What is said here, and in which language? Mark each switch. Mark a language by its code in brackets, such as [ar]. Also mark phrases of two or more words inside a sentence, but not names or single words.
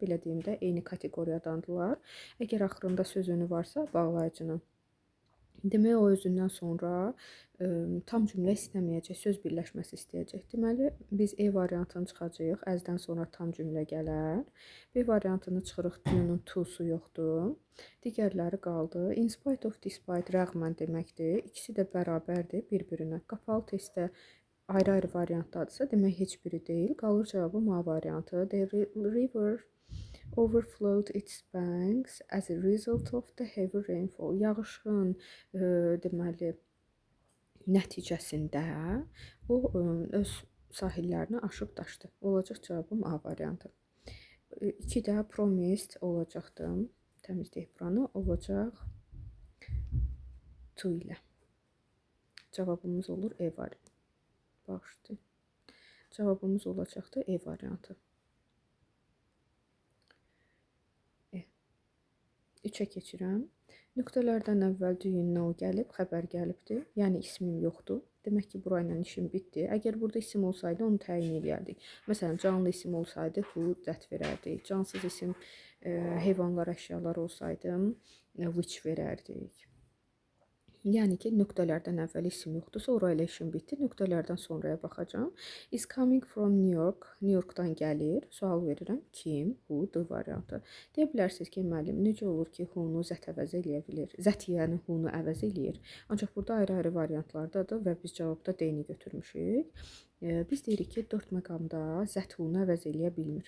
[az] Belə deyim də, eyni kateqoriyadandırlar. Əgər axırında söz önü varsa, bağlayıcının. Demək, o özündən sonra tam cümlə istəməyəcək, söz birləşməsi istəyəcək. Deməli, biz E variantını çıxacağıq, əzdən sonra tam cümlə gələr. B variantını çıxırıq, Dünün to-su yoxdur. Digərləri qaldı. [en] In spite of despite [az] rəğmən deməkdir. İkisi də bərabərdir bir-birinə. Qapalı testdə ayrı-ayrı variantdadırsa, demək heç biri deyil. Qalır cavabım A variantı. [en] The river overflowed its banks as a result of the heavy rainfall. [az] Yağışın deməli nəticəsində o öz sahillərini aşıb daşdı. Olacaq cavabım A variantı. 2 də promised olacaqdı. Təmizləyək buranı. Olacaq to ilə. Cavabımız olur E variantı. Bağışlayın. Cavabımız olacaqdı E variantı. 3-ə keçirəm. Nöqtələrdən əvvəl [en] do you know [az] gəlib, xəbər gəlibdir. Yəni ismim yoxdur. Demək ki, burayla işim bitdi. Əgər burada isim olsaydı, onu təyin edərdik. Məsələn, canlı isim olsaydı, [en] who, that [az] verərdik. Cansız isim, heyvanlar, əşyalar olsaydı, which verərdik. Yəni ki, nöqtələrdən əvvəl isim yoxdursa, orayla işim bitdi. Nöqtələrdən sonraya baxacağım. [en] Is coming from New York. [az] New Yorkdan gəlir. Sual verirəm. Kim? Who? D variantı. Deyə bilərsiniz ki, müəllim, necə olur ki, who-nu zət əvəz eləyə bilir? Zət yəni who-nu əvəz eləyir. Ancaq burada ayrı-ayrı variantlardadır və biz cavabda D-ni götürmüşük. Biz deyirik ki, 4 məqamda zət who-nu əvəz eləyə bilmir.